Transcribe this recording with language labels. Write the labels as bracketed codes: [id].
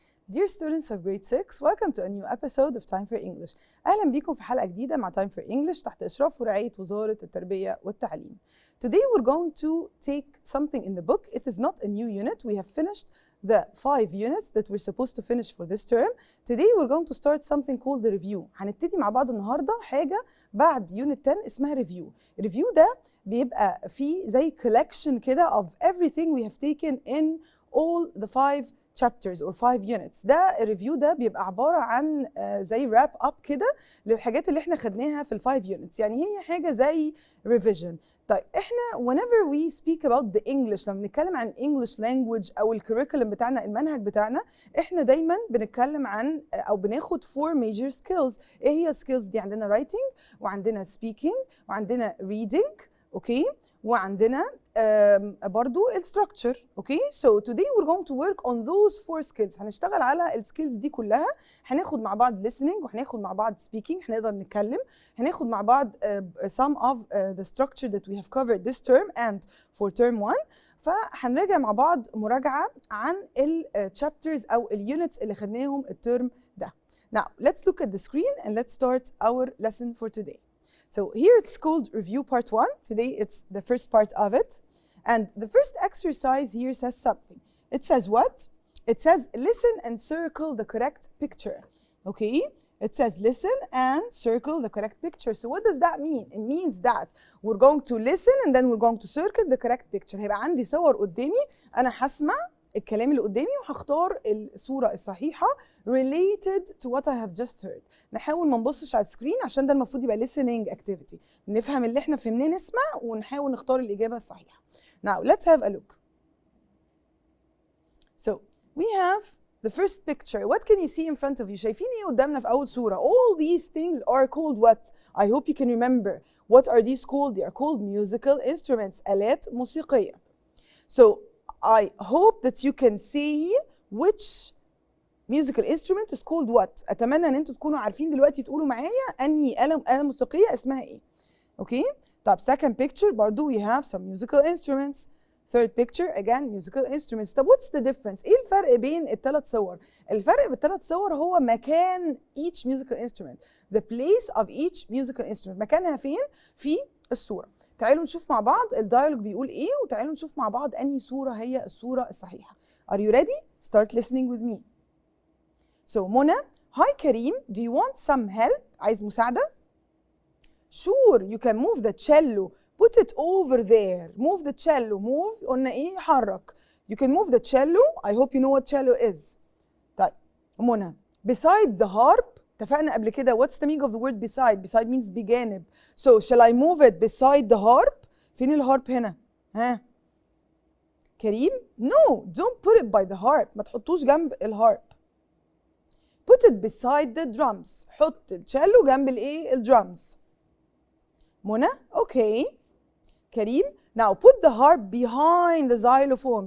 [en] Dear students of grade 6, welcome to a new episode of Time for English. [ar] أهلا بيكم في حلقة جديدة مع Time for English تحت إشراف ورعاية وزارة التربية والتعليم. [en] Today we're going to take something in the book. It is not a new unit. We have finished the 5 units that we're supposed to finish for this term. Today we're going to start something called the review. [ar] هنبتدي مع بعض النهاردة حاجة بعد unit 10 اسمها review. [en] review [ar] ده بيبقى فيه زي [en] collection [ar] كده [en] of everything we have taken in all the 5 chapters or 5 units. [ar] ده الريفيو ده بيبقى عبارة عن زي wrap up كده للحاجات اللي احنا خدناها في ال 5 units. يعني هي حاجة زي revision. طيب احنا [en] whenever we speak about the English، [ar] لما بنتكلم عن English language او الكريكولم بتاعنا، المنهج بتاعنا، احنا دايما بنتكلم عن او بناخد [en] 4 major skills. [ar] ايه هي skills دي؟ عندنا writing وعندنا speaking وعندنا reading، اوكي، وعندنا برضو الستراكشر. [en] Okay, so today we're going to work on those 4 skills. [ar] هنشتغل على السكيلز دي كلها. هناخد مع بعض listening وهناخد مع بعض speaking، هنقدر نتكلم. هناخد مع بعض [en] some of the structure that we have covered this term and for term 1. [ar] فهنراجع مع بعض مراجعة عن الشابترز أو اليونتس اللي خدناهم الترم ده. [en] Now let's look at the screen and let's start our lesson for today. So here it's called review part 1. Today it's the first part of it. And the first exercise here says something. It says what? It says listen and circle the correct picture. Okay? It says listen and circle the correct picture. So what does that mean? It means that we're going to listen and then we're going to circle the correct picture. [ar] هيبقى عندي صور قدامي، أنا هسمع الكلام اللي قدامي وهختار الصورة الصحيحة [en] related to what I have just heard. [ar] نحاول ما نبصش على السكرين عشان ده المفروض يبقى listening activity. نفهم اللي احنا فهمناه نسمع ونحاول نختار الإجابة الصحيحة. [en] Now let's have a look. So we have the first picture. What can you see in front of you? [ar] شايفين ايه قدامنا في أول صورة؟ [en] All these things are called what? I hope you can remember. What are these called? They are called musical instruments. [ar] آلات موسيقية. [en] So I hope that you can see which musical instrument is called what. [ar] أتمنى إن أنتوا تكونوا عارفين دلوقتي تقولوا معايا أنهي آلة موسيقية اسمها إيه. [en] Okay? طب second picture برضو we have some musical instruments. Third picture again musical instruments. [ar] طب [en] what's the difference؟ [ar] إيه الفرق بين الثلاث صور؟ الفرق بالثلاث صور هو مكان each musical instrument. [en] The place of each musical instrument. [ar] مكانها فين؟ في الصورة. تعالوا نشوف مع بعض الديالوج بيقول ايه، وتعالوا نشوف مع بعض انهي صورة هي الصورة الصحيحة. [en] Are you ready? Start listening with me. So Mona, hi Karim, do you want some help? [ar] عايز مساعدة؟ [en] Sure, you can move the cello. Put it over there. Move the cello. [ar] Move قلنا ايه؟ يحرك. [en] You can move the cello. I hope you know what cello is. طيب Mona, beside the harp. [ar] اتفقنا قبل كده [en] what's the meaning of the word beside? Beside means بجانب. So shall I move it beside the harp? [ar] فين الهارب هنا؟ ها؟ [en] Karim? No, don't put it by the harp. [ar] ما تحطوش جنب الهارب. [en] Put it beside the drums. [ar] حط التشيلو جنب الايه؟ الدرمز. [en] Mona? Okay. Karim? Now put the harp behind the xylophone.